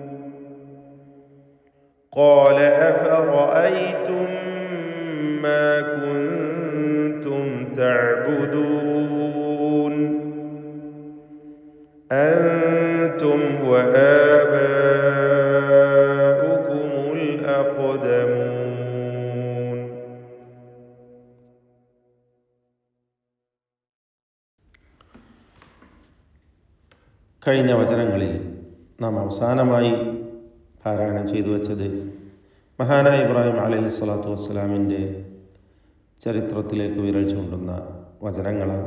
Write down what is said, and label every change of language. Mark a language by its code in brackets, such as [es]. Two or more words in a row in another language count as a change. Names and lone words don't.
[ar] قال أفرأيتم ما كنتم تعبدون أنتم وآباؤكم الأقدمون. [ml] കഴിഞ്ഞ വചനങ്ങളിൽ നാം അവസാനമായി പാരായണം ചെയ്തു വച്ചത് മഹാനായ ഇബ്രാഹിം [ar] عليه الصلاة والسلام [ml] ചരിത്രത്തിലേക്ക് വിരൽ ചൂണ്ടുന്ന വചനങ്ങളാണ്.